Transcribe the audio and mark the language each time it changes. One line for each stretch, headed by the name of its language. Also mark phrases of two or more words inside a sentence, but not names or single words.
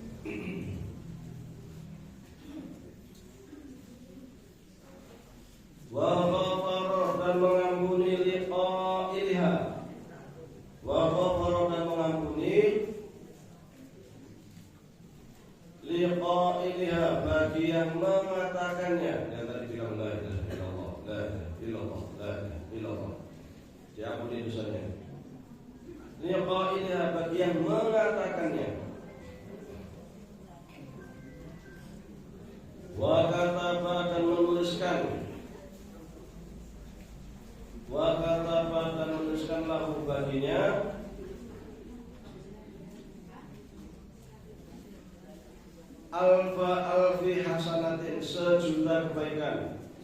Arabic: وغفر,
Indonesian: dan mengampuni liqa'ilha.
Arabic: وغفر,
Indonesian: dan mengampuni liqa'ilha, bagi yang mengatakannya. Yang tadi bilang
Arabic: لا إله إلا الله، لا إله إلا الله، لا إله إلا الله,
Indonesian: diampuni dosanya. Liqa'ilha, bagi yang mengatakannya.
Arabic: وكتب,
Indonesian: dan menuliskan.
Arabic: وكتب,
Indonesian: dan menuliskan lahu baginya
Arabic: ألف ألف حسنة,
Indonesian: sejuta kebaikan.